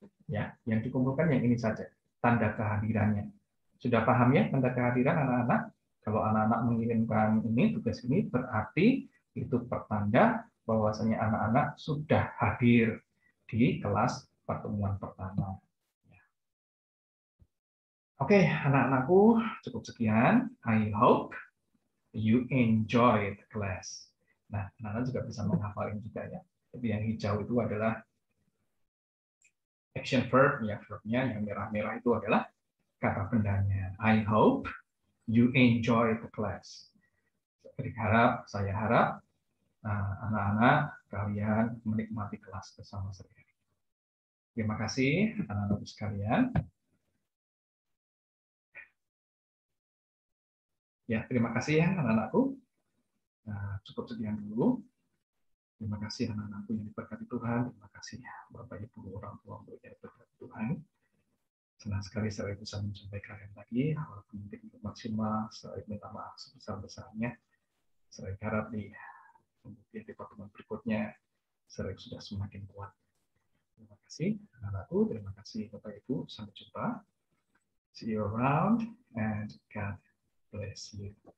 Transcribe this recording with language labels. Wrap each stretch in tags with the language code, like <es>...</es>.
<id>Ya, yang dikumpulkan yang ini saja. Tanda kehadirannya. Sudah paham ya tanda kehadiran anak-anak? Kalau anak-anak mengirimkan ini tugas ini berarti itu pertanda bahwasanya anak-anak sudah hadir di kelas pertemuan pertama. Oke, anak-anakku, cukup sekian.</id> <en>I hope you enjoy the class.</en> <id>Nah, anak-anak juga bisa menghafalin juga ya. Jadi yang hijau itu adalah action verb, ya verbnya. Yang merah-merah itu adalah kata bendanya.</id> <en>I hope you enjoy the class.</en> <id>Saya harap anak-anak kalian menikmati kelas bersama saya. Terima kasih anak-anak sekalian. Ya, terima kasih ya anak-anakku. Nah, cukup sekian dulu. Terima kasih anak-anakku yang diberkati Tuhan. Terima kasih Bapak Ibu orang tua yang diberkati Tuhan. Senang sekali saya bisa menjumpai kalian lagi. Walaupun mungkin maksimal, saya minta maaf sebesar-besarnya. Saya harap di pertemuan berikutnya saya sudah semakin kuat. Terima kasih anak-anakku. Terima kasih Bapak Ibu. Sampai jumpa.</id> <en>See you around and God bless you.</en>